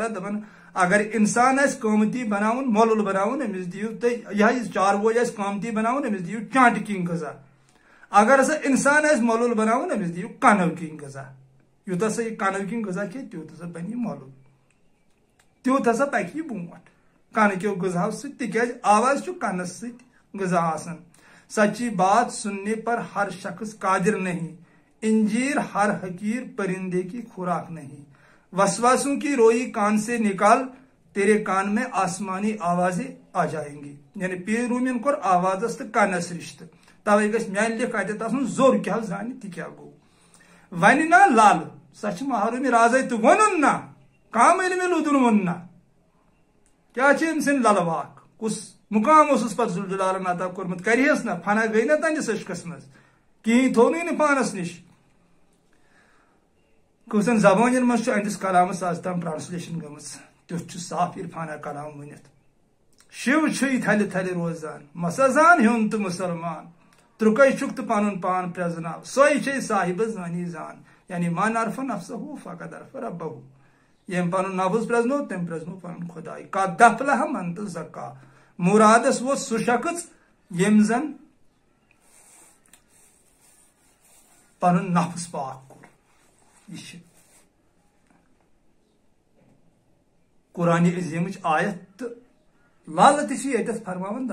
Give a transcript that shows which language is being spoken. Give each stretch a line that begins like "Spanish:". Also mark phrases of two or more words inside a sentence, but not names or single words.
Kashmiri: علیہ دپان اگر انسان آسہِ قۭمتی بناوُن مۄلُل بناوُن أمِس دِیِو تُہۍ یہِ چاروٲے آسہِ قۭمتی بناوُن أمِس دِیِو چانٹہِ کِنۍ غذا اگر ہسا انسان آسہِ مۄلُل بناوُن أمِس دِیِو کنو کِنۍ غذا یوٗتاہ سا یہِ کنو کِنۍ غذا کھیٚیہِ تیوٗت ہسا بنہِ یہِ مۄلُل تیوٗت ہسا پکہِ یہِ برونٛٹھ کنہٕ کیو غذاہو سۭتۍ تِکیٛازِ آواز چھُ کنس سۭتۍ غذا آسان
Urdu: سچی بات سننے پر ہر شخص قادر نہیں انجیر ہر حقیر پرندے کی خوراک نہیں وسواسوں کی روئی کان سے نکال تیرے کان میں آسمانی آوازیں آ جائیں گی
Kashmiri: یعنی پیٖر روٗمین کوٚر آوازس تہٕ کنس رشتہٕ توے گژھِ میانہِ لیکھ اتٮ۪تھ آسُن زوٚر کیٛاہ زانہِ تہِ کیٛاہ گوٚو وَنہِ نا لل سۄ چھِ محروٗمہِ رازے تہٕ ووٚنُن نہ کام ییٚلہِ مےٚ لوٚدُن ووٚن نہ کیٛاہ چھِ أمۍ سٕنٛدۍ للہٕ واکھ کُس مقام اوسُس پتہٕ ذوالجلالن عطا کوٚرمُت کرِہس نہ فنا گٔے نہ تنہٕ اشکس منٛز کِہیٖنۍ تھوٚونٕے نہٕ پانس نِش کۭژن زبانن منٛز چھُ أہنٛدِس کلامس آز تام ٹرانسلیشن گٔمٕژ تیُتھ چھُ صاف عرفانہ کلام ؤنِتھ شِو چھُے تھلہِ تھلہِ روزان مسازان ہیوٚن تہٕ مُسلمان ترُکے چھُکھ تہٕ پنُن پان پرٛزناو سۄے چھے صاحبہٕ زانی زان یعنی
Arabic: من عرف نفسہُ فقد عرف ربہُ
Kashmiri: ییٚمۍ پنُن نفظ پرٛزنوو تٔمۍ پرٛزنوو پنُن خۄداے
Arabic: قد افلح من تزکا
Kashmiri: مرادس ووت سُہ شخص ییٚمۍ زن پنُن نفس پاک کوٚر یہ چھِ قرآنِ عظیٖمٕچ آیت تہٕ لل تہِ چھِ ییٚتٮ۪تھ فرماوان